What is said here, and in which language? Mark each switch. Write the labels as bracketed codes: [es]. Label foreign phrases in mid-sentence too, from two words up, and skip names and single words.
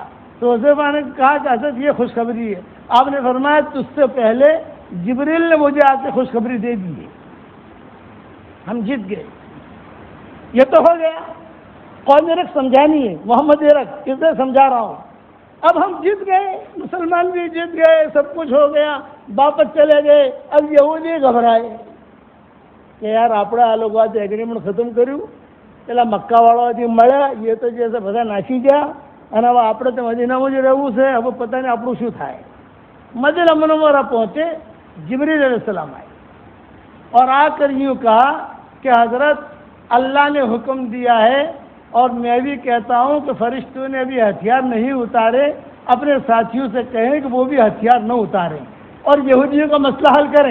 [ur] تو حذیفہ نے کہا کہ حضرت یہ خوشخبری ہے. آپ نے فرمایا تجھ سے پہلے جبریل نے مجھے آ کے خوشخبری دے دی ہے، ہم جیت گئے. یہ تو ہو گیا. قوم رکھ سمجھانی ہے، محمد رکھ اسے سمجھا رہا ہوں. اب ہم جیت گئے، مسلمان بھی جیت گئے، سب کچھ ہو گیا، واپس چلے گئے. اب یہودی گھبرائے کہ یار [gu] આપણે આ લોકો આજે એગ્રીમેન્ટ ખતમ કર્યું، પેલા મક્કાવાળાથી મળ્યા، એ તો જે છે બધા નાસી ગયા અને હવે આપણે તો મદીનામાં જ રહેવું છે. હવે પતા નહીં આપણું શું થાય. મદીના મુનવ્વરા પહોંચે، [ur] جبریل علیہ السلام آئے اور آ کر یوں کہا کہ حضرت اللہ نے حکم دیا ہے اور میں بھی کہتا ہوں کہ فرشتوں نے ابھی ہتھیار نہیں اتارے، اپنے ساتھیوں سے کہیں کہ وہ بھی ہتھیار نہ اتاریں اور یہودیوں کا مسئلہ حل کریں.